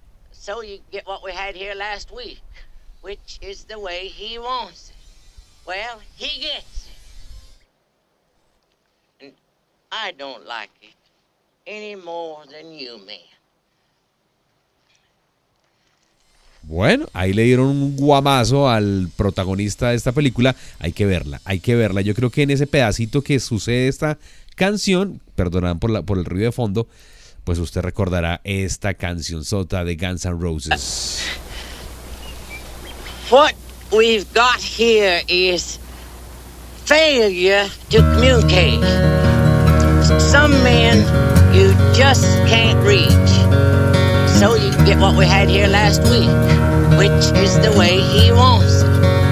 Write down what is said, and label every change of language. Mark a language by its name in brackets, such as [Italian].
[English] So you get what we had here last week, which is the way he wants it. Well, he gets it. And I don't like it any more than you men. [Spanish] Bueno, ahí le dieron un guamazo al protagonista de esta película. Hay que verla, hay que verla. Yo creo que en ese pedacito que sucede esta canción, perdonad por el ruido de fondo, pues usted recordará esta canción sota de Guns N' Roses. [English] What we've got here is failure to communicate. Some men you just can't reach. So you get what we had here last week, which is the way he wants it.